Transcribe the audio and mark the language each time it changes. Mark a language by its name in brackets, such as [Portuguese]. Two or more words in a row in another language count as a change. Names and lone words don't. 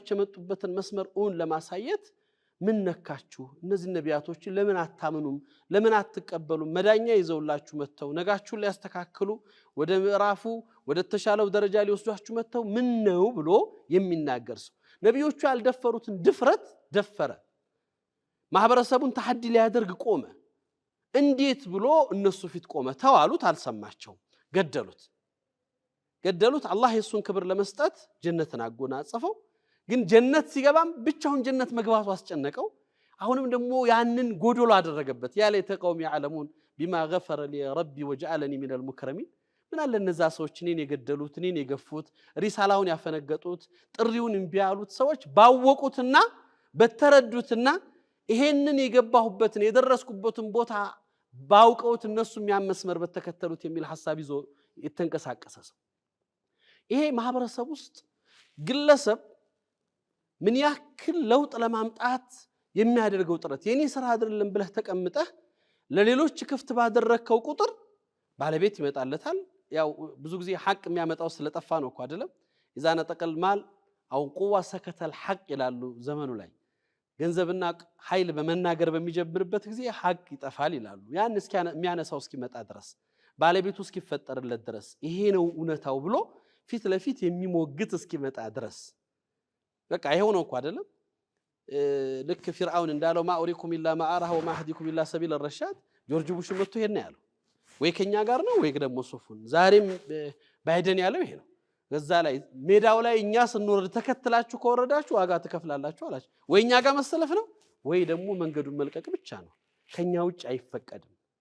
[Amharic] የመጡበትን መስመር ለማሳየት ምን ነካችሁ እነዚህ ነቢያቶች ለምን አታምኑም ለምን አትቀበሉም መዳኛ ይዘውላችሁ መተው ነጋችሁን ሊያስተካክሉ ወደ ምዕራፉ ወደ ተሻለው ደረጃ ሊወስዷችሁ መተው ምን ነው ብሎ የሚናገር ሰው ነቢዮቹ ያልደፈሩትን ድፍረት ደፈረ ማህበረሰቡን ተሐዲ ሊያደርግ ቆመ እንዴት ብሎ እነሱ ፊት ቆመ ተዋሉት አልሰማቸው ገደሉት አላህ የሱን ክብር ለመስጠት ጀነትን አጎናጸፈው ግን ጀነት ሲገባም ብቻውን ጀነት መግባቱ አስጨነቀው አሁንም ደግሞ ያንን ጎዶሎ አደረገበት [Arabic] يا ليت قومي يعلمون بما غفر لي ربي وجعلني من المكرمين [Amharic] ምን አለ እነዛ ሰዎች እኔን የገደሉት እኔን የገፉት ሪሳላውን ያፈነገጡት ጥሪውን እንቢያሉት ሰዎች ባወቁትና በተረዱትና ይሄንን የገባሁበትን የደረስኩበትን ቦታ ባውቀውት እነሱ የሚያመስመር በተከተሉት የሚል ሐሳብ ይዞ የተንቀሳቀሰ ሰው ይሄ ማህበረሰብ ውስጥ ግለሰብ ምን ያክል ለውጥ ለማምጣት የሚያደርገው ጥረት የኔ ስራ አይደለም ብለህ ተቀምጠህ ለሌሎች ክፍት ባደረከው ቁጥር ባለቤት ይመጣለታል ያው ብዙ ጊዜ ሐቅ የሚያመጣው ስለጠፋ ነው እኮ አይደለም [Arabic] اذا نطقل مال او قوه سكت الحق [Amharic] ይላሉ ዘመኑ ላይ ገንዘብና ኃይል በመናገር በሚጀምርበት ጊዜ ሐቅ ይጠፋል ይላሉ ያን እስኪ የሚያነሳው እስኪመጣ ድረስ ባለቤቱ እስኪፈጠርለት ድረስ ይሄ ነው እውነታው ብሎ ፊት ለፊት የሚሞግት እስኪመጣ ድረስ በቃ ይሄው ነው እኮ አይደለም ልክ ፍርዓውን እንዳለው [Arabic] ما أريكم إلا ما أرى وما أهديكم إلا سبيل الرشاد [Amharic] ጆርጅ ቡሽ መጥቶ ይሄን ያለው ወይ ከኛ ጋር ነው ወይ ደግሞ ሶፉን ዛሬም ባይደን ያለው ይሄ ነው ገዛ ላይ ሜዳው ላይ እኛ ስንወርድ ተከትላችሁ ከወረዳችሁ ዋጋ ተከፍላላችሁ አላችሁ ወይ እኛ ጋር መሰለፍ ነው ወይ ደግሞ መንገዱን መልቀቅ ብቻ ነው ከኛ ውጭ አይፈቀድም